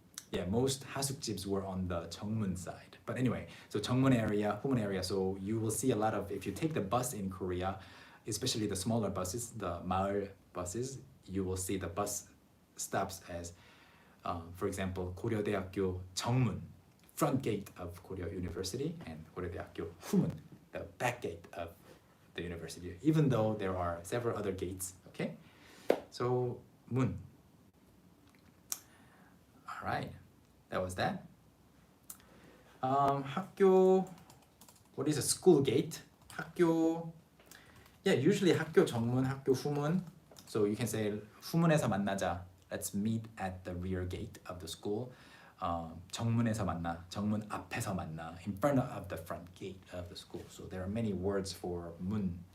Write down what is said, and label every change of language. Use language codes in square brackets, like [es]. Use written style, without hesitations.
[en] Yeah, most hasukjibs were on the Cheongmun side. But anyway, so Cheongmun area, Humun area, so you will see a lot of, if you take the bus in Korea, especially the smaller buses, the maul buses, you will see the bus stops as, for example, [ko] 고려대학교 정문, [en] front gate of Korea University, and [ko] 고려대학교 후문, [en] the back gate of the university, even though there are several other gates, okay? So, 문. All right, that was that. 학교, what is a school gate? [ko] 학교, [en] yeah, usually [ko] 학교 정문, 학교 후문. [en] So you can say [ko] 후문에서 만나자. [en] Let's meet at the rear gate of the school. [ko] 정문에서 만나, 정문 앞에서 만나, [en] in front of the front gate of the school. So there are many words for 문.